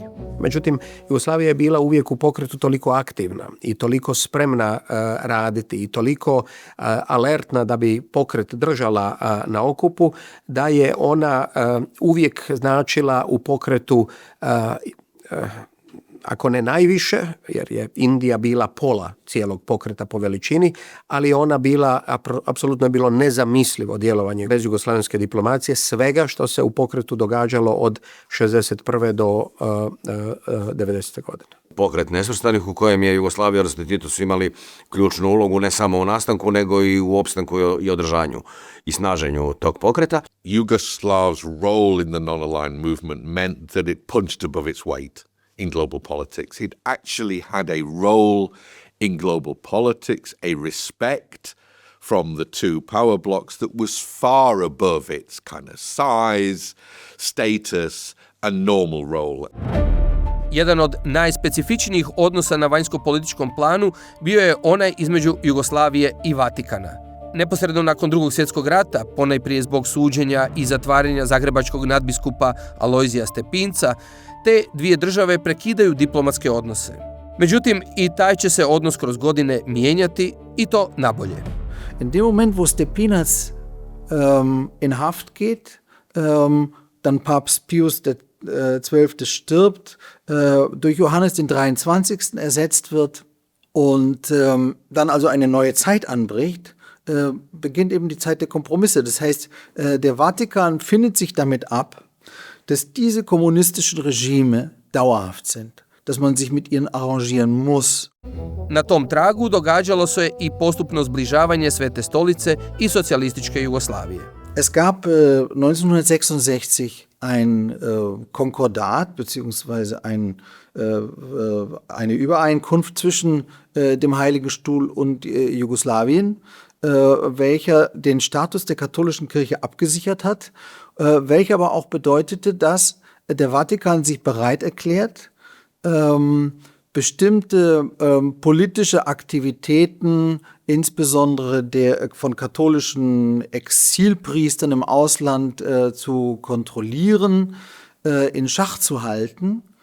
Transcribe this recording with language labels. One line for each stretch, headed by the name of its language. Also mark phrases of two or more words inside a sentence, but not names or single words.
Croatian: Međutim, Jugoslavija je bila uvijek u pokretu toliko aktivna i toliko spremna raditi i toliko alertna da bi pokret držala na okupu, da je ona uvijek značila u pokretu, ako ne najviše, jer je Indija bila pola cijelog pokreta po veličini, ali ona bila, apsolutno je bilo nezamislivo djelovanje bez jugoslavenske diplomacije, svega što se u pokretu događalo od 61. do 90. godine. Pokret nesvrstanih u kojem je Jugoslavija, odnosno Tito, su imali ključnu ulogu ne samo u nastanku, nego i u opstanku i održanju i snaženju tog pokreta.
English: Yugoslav's role in the non-aligned movement meant that it punched above its weight in global politics. It actually had a role in global politics, a respect from the two power blocks that was far above its kind of size, status and normal role.
Croatian: Jedan od najspecifičnijih odnosa na vanjsko-političkom planu bio je onaj između Jugoslavije i Vatikana. Neposredno nakon Drugog svjetskog rata, ponajprije zbog suđenja i zatvaranja zagrebačkog nadbiskupa Alojzija Stepinca, te dvije države prekidaju diplomatske odnose. Međutim, i taj će se odnos kroz godine mijenjati, i to nabolje.
German: In dem Moment, wo Stepinac in Haft geht, dann Papst Pius XII. Stirbt, durch Johannes den 23. ersetzt wird und dann also eine neue Zeit anbricht, beginnt eben die Zeit der Kompromisse. Das heißt, der Vatikan findet sich damit ab, dass diese kommunistischen Regime dauerhaft sind, dass man sich mit ihnen arrangieren muss.
Croatian: Na tom tragu događalo se i postupno zbližavanje Svete stolice i socijalističke Jugoslavije.
German: Es gab 1966 ein Konkordat beziehungsweise eine Übereinkunft zwischen dem Heiligen Stuhl und Jugoslawien, welcher den Status der katholischen Kirche abgesichert hat, welcher aber auch bedeutete, dass der Vatikan sich bereit erklärt, bestimmte politische Aktivitäten, insbesondere von katholischen Exilpriestern im Ausland zu kontrollieren, in Schach zu halten.